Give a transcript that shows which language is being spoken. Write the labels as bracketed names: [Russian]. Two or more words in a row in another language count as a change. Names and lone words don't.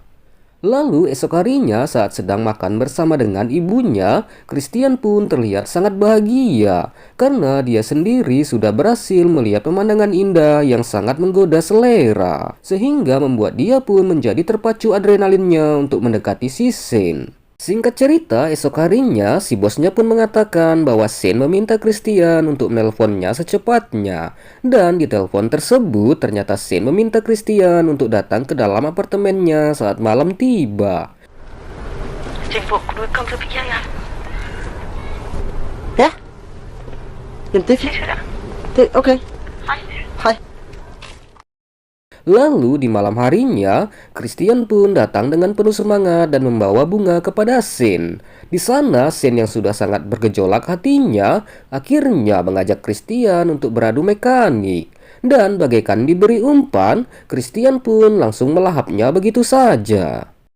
[Indonesian] Lalu esok harinya saat sedang makan bersama dengan ibunya, Christian pun terlihat sangat bahagia karena dia sendiri sudah berhasil melihat pemandangan indah yang sangat menggoda selera, sehingga membuat dia pun menjadi terpacu adrenalinnya untuk mendekati si Sin. Singkat cerita, esok harinya si bosnya pun mengatakan bahwa Sin meminta Christian untuk menelponnya secepatnya. Dan di telepon tersebut ternyata Sin meminta Christian untuk datang ke dalam apartemennya saat malam tiba. [Danish] Tænk på, kunne du ikke komme forbi her, Jan? Ja. Jamen det er fint. Okay. Hej. Hej. [Indonesian] Lalu di malam harinya, Christian pun datang dengan penuh semangat dan membawa bunga kepada Sin. Di sana, Sin yang sudah sangat bergejolak hatinya, akhirnya mengajak Christian untuk beradu mekanik. Dan bagaikan diberi umpan, Christian pun langsung melahapnya begitu saja.